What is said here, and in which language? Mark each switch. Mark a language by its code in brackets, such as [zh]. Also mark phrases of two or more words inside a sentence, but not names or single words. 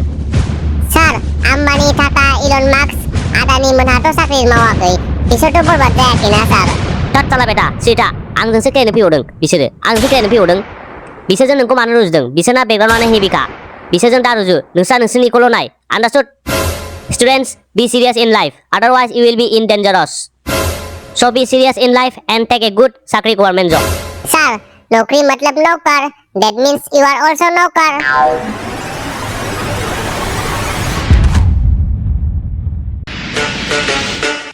[brx] सार आम्बानी टाटा इलन मास्क आदानि मोनहाथ' साख्रि मावाखै बिसोरथ' बरबाद जायाखैना सार टाटा बेटा सिटा आंजोंसो खेलायनो फैबावदों बिसोरजों नोंखौ मानो रुजुदों बिसोरना बेकग्राउन्डआनो हेभिखा बिसोरजों दा रुजु नोंसोरनिखौल' नाय आन्दारस्टुड [en] Students, be serious in life. Otherwise, you will be in dangerous. So be serious in life and take a good sakri government job. Sir, [hi] नौकरी मतलब नौकर. [en] That means you are also नौकर.